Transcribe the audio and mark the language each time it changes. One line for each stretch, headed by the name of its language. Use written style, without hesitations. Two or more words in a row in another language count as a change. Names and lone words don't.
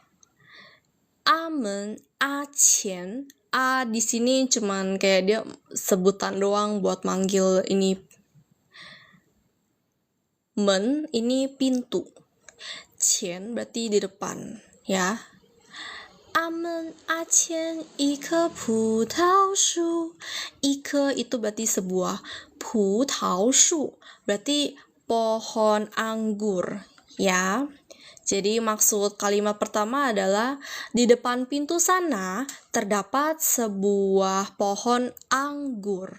Chinese: 阿门，前.
Indonesian: A di sini cuman kayak dia sebutan doang buat manggil ini. Men ini pintu. Qian berarti di depan, ya.
Chinese: 阿门阿前一棵葡萄树.
Indonesian: 一棵 itu berarti sebuah. 葡萄树 berarti pohon anggur, ya. Jadi maksud kalimat pertama adalah di depan pintu sana terdapat sebuah pohon anggur.